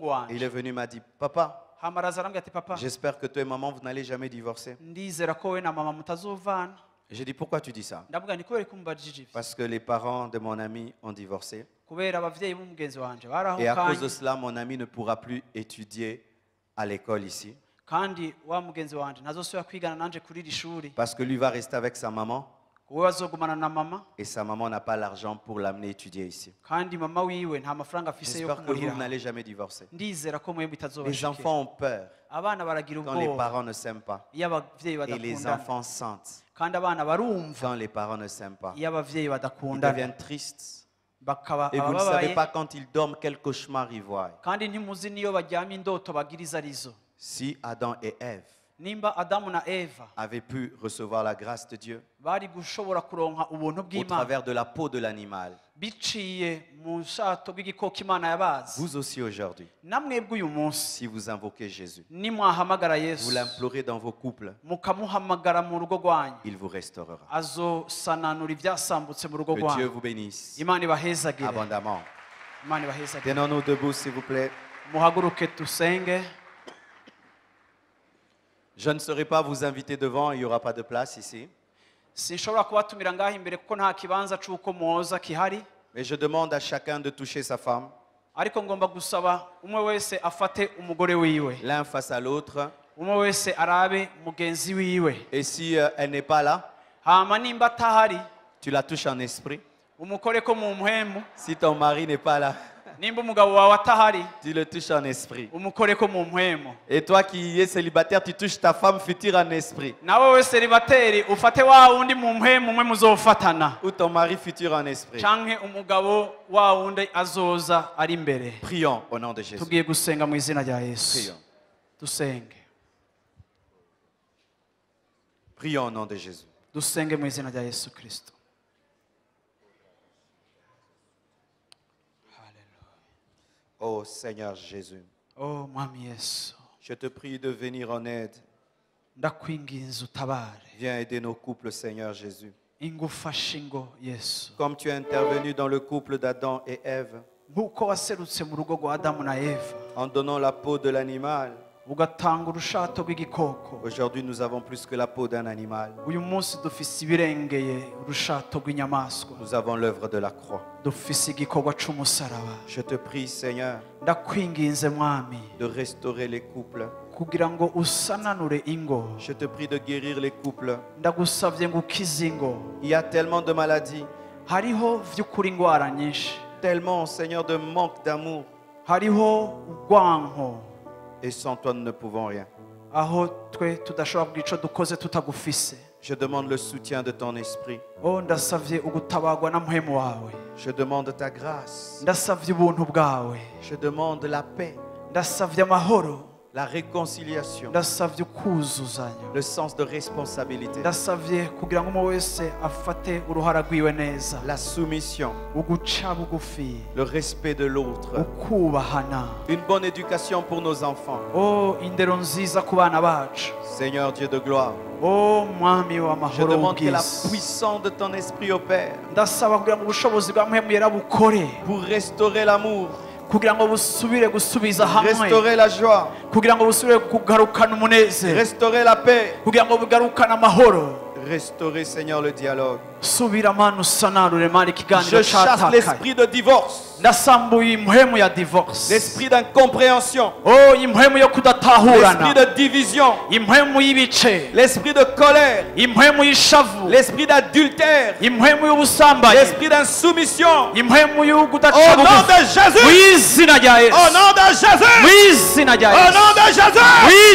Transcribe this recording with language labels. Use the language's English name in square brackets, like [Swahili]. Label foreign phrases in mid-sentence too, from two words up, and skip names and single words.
[French] Et il [Rundi] wanje. [French] est venu, m'a dit, papa, [Rundi] Hama araza arambwira ati papa, [French] j'espère que toi et maman, vous n'allez jamais divorcer. [Rundi] ndizera ko we na mama mutazovana. [French] J'ai dit, pourquoi tu dis ça? [Rundi] Ndavuga ni kubera ko mumbajije ivyo, [French] Parce que les parents de mon ami ont divorcé. [Rundi] kubera abavyeyi b'umugenzi wanje [French] Et à cause de [Rundi] barahukanye, [French] cela, mon ami ne pourra plus étudier à l'école ici. [Rundi] kandi wa mugenzi wanje ntazosubira kwigana nanje kuri iri shuri, [French] Parce que lui va rester avec sa maman. [Rundi] we bazogumana na mama, [French] Et sa maman n'a pas l'argent pour l'amener étudier ici. [Rundi] kandi mama wiwe nta mafaranga afise yo [French] J'espère que vous [Rundi] kumurira. [French] n'allez jamais divorcer. [Rundi] Ndizera ko mwebwe [French] Les [Rundi] bitazobashikira. [French] enfants ont peur [Rundi] Abana baragira [French] quand les [Rundi] ubwoba [French] parents ne s'aiment pas. [Rundi] iyo abavyeyi [French] Et les [Rundi] badakundana, [French] enfants sentent [Rundi] kandi abana barumva [French] quand les parents ne s'aiment pas. [Rundi] iyo abavyeyi [French] Ils [Rundi] badakundana, [French] deviennent tristes. [Rundi] bakaba [French] Et vous ne savez [Rundi] abababaye, [French] pas quand ils dorment quel cauchemar ils voient. [Rundi] kandi ntimuzi niyo baryamye indoto bagiriza arizo. [French] Si Adam et Ève [Rundi] Nimba Adamu na Eva [French] avaient pu recevoir la grâce de Dieu [Rundi] bari gushobora kuronka ubuntu [French] au [Rundi] bw'Imana [French] travers de la peau de l'animal, [Rundi] biciye mu shato bw'igikoko Imana yabazi, [French] vous aussi aujourd'hui, [Rundi] namwebwe uyu munsi [French] si vous invoquez Jésus, [Rundi] nimwahamagara [French] vous [Rundi] Yesu [French] l'implorez dans vos couples, [Rundi] mukamuhamagara mu rugo rwanyu, [French] il vous restaurera. [Rundi] azosananura ivyasambutse mu rugo [French] Que Dieu [Rundi] rwanyu. [French] vous bénisse [Rundi] Imana ibahezagire, [French] abondamment. [Rundi] Imana ibahezagire. [French] Tenons-nous debout, s'il vous plaît. [Rundi] Muhaguruke tusenge. [French] Je ne saurais pas vous inviter devant, il n'y aura pas de place ici. [Rundi] Sinshobora kubatumira ngaho imbere kuko nta kibanza c'uko mwoza kihari, [French] Mais je demande à chacun de toucher sa femme, [Rundi] ariko ngomba gusaba umwe wese afate umugore wiwe, [French] l'un face à l'autre. [Rundi] umwe wese arabe mugenzi wiwe. [French] Et si elle n'est pas là, [Rundi] Hama nimba atahari [French] tu la touches en esprit. [Rundi] umukoreko mu mpwemu, [French] Si ton mari n'est pas là, [Rundi] nimba umugabo wawe atahari [French] tu le touches en esprit. [Rundi] umukoreko mu mpwemu. [French] Et toi qui es célibataire, tu touches ta femme future en esprit. [Rundi] Nawe we seribateri ufate wa wundi mu mpwemu umwe muzofatana, [French] Ou ton mari futur en esprit. [Rundi] canke umugabo wa wundi azoza ari imbere. [French] Prions au nom de Jésus. [Rundi] Tugiye gusenga mu izina rya Yesu. [French] Prions. [Rundi] Dusenge. [French] Prions au nom de Jésus. [Rundi] Dusenge mu izina rya Yesu Kristo. [French] Oh Seigneur Jésus, [Rundi] Oh mwami Yesu, [French] je te prie de venir en aide. [Rundi] ndakwinginze utabare, [French] Viens aider nos couples, Seigneur Jésus. [Rundi] ingufashe ingo Yesu, [French] Comme tu es intervenu dans le couple d'Adam et Ève, [Rundi] nk'uko waserutse mu rugo rwa Adamu na Eva [French] en donnant la peau de l'animal, [Rundi] ugatanga urushato rw'igikoko, [French] aujourd'hui nous avons plus que la peau d'un animal. [Rundi] uyu munsi dufise ibirengeye urushato rw'inyamaswa, [French] Nous avons l'œuvre de la croix. [Rundi] dufise igikorwa c'umusaraba. [French] Je te prie, Seigneur, [Rundi] Ndakwinginze mwami [French] de restaurer les couples. [Rundi] kugira ngo usananure ingo, [French] Je te prie de guérir les couples. [Rundi] ndagusavye ngo ukize ingo. [French] Il y a tellement de maladies, [Rundi] Hariho vy'ukuri ingwara nyinshi, [French] tellement, Seigneur, de manque d'amour. [Rundi] hariho urwanko, [French] Et sans toi, nous ne pouvons rien. [Rundi] aho twe tudashobora kugira ico dukoze tutagufise. [French] Je demande le soutien de ton esprit. [Rundi] Oh, ndasavye ugutabarwa na mpwemu wawe, [French] Je demande ta grâce. [Rundi] ndasavye ubuntu bwawe, [French] Je demande la paix, [Rundi] ndasavye amahoro, [French] la réconciliation, [Rundi] ndasavye ukuzuzanya, [French] le sens de responsabilité, [Rundi] ndasavye kugira ngo umwe wese afate uruhara rwiwe neza, [French] la soumission, [Rundi] uguca bugufi, [French] le respect de l'autre, [Rundi] ukubahana. [French] une bonne éducation pour nos enfants. [Rundi] Oh, indero nziza ku bana bacu. [French] Seigneur Dieu de gloire, [Rundi] Oh, mwami [French] je [Rundi] w'amahoro [French] demande que la [Rundi] w'ubwiza, [French] puissance de ton esprit opère [Rundi] ndasaba kugira ngo ubushobozi bwa mpwemu yera bukore, [French] pour restaurer l'amour, [Rundi] kugira ngo busubire gusubiza hamwe, [French] restaurer la joie, [Rundi] kugira ngo busubire kugarukana umunezero, [French] restaurer la paix, [Rundi] kugira ngo bugarukane amahoro, [French] Restaurer, Seigneur, le dialogue. [Rundi] subira mana usanarure mana ikiganiro [French] Je chasse [Rundi] cyatakaye [French] l'esprit de divorce, [Rundi] ndasambuye impwemu ya divorce [French] l'esprit d'incompréhension, [Rundi] oh impwemu yo kudatahurana [French] l'esprit de division, [Rundi] impwemu y'ibice [French] l'esprit de colère, [Rundi] impwemu y'ishavu [French] l'esprit d'adultère, [Rundi] impwemu y'ubusambanyi [French] l'esprit d'insoumission. [Rundi] impwemu [French] Au [Rundi] y'ugudaca [French] nom [Rundi] bugufi [French] de Jésus, [Rundi] mu izina rya [French] au [Rundi] yesu [French] nom de Jésus, [Rundi] mu izina rya [French] au [Rundi] yesu [French] nom de [Rundi] mu [French] Jésus,